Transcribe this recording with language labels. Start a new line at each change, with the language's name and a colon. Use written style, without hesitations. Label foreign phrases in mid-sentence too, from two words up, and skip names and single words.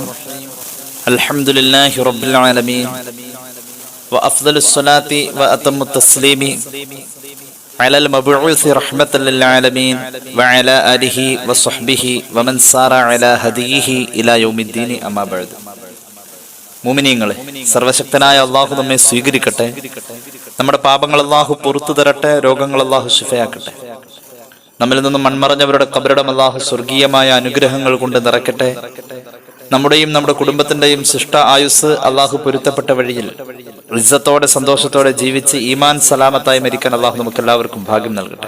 Arabic: الحمد لله رب العالمين وأفضل الصلاة وأتم التسليم على المبعوث رحمة للعالمين وعلى آله وصحبه ومن سار على هديه إلى يوم الدين أما بعد.
Malayalam: മുഅ്മിനീങ്ങളെ, സർവശക്തനായ അള്ളാഹു നമ്മെ സ്വീകരിക്കട്ടെ. നമ്മുടെ പാപങ്ങൾ അള്ളാഹു പുറത്തു തരട്ടെ. രോഗങ്ങൾ അള്ളാഹു ശിഫയാക്കട്ടെ. നമ്മിൽ നിന്നും മൺമറഞ്ഞവരുടെ ഖബറിടം അള്ളാഹു സ്വർഗീയമായ അനുഗ്രഹങ്ങൾ കൊണ്ട് നിറയ്ക്കട്ടെ. നമ്മുടെയും നമ്മുടെ കുടുംബത്തിന്റെയും ശിഷ്ട ആയുസ് അള്ളാഹു പൊരുത്തപ്പെട്ട വഴിയിൽ ഇസ്സത്തോടെ സന്തോഷത്തോടെ ജീവിച്ച് ഈമാൻ സലാമത്തായി മരിക്കാൻ അള്ളാഹു നമുക്ക് എല്ലാവർക്കും ഭാഗ്യം നൽകട്ടെ.